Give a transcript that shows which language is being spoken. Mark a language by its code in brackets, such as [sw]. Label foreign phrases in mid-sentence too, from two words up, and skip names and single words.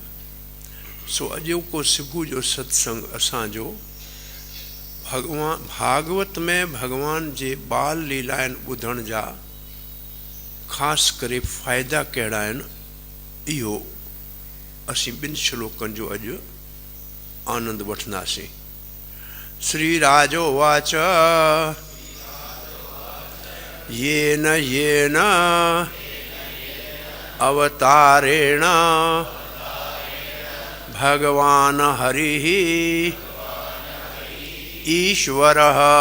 [sd] सो अॼोको सुबुह जो सत्संग असांजो भागवत में भगवान जे बाल लीलाउनि ॿुधण जा ख़ासि करे फ़ाइदा कहिड़ा आहिनि इहो असीं 2 श्लोकनि जो अॼु आनंद वठंदासीं। [sa] श्री राजोवाच येन येन अवतारेण भगवान हरिः ईश्वरः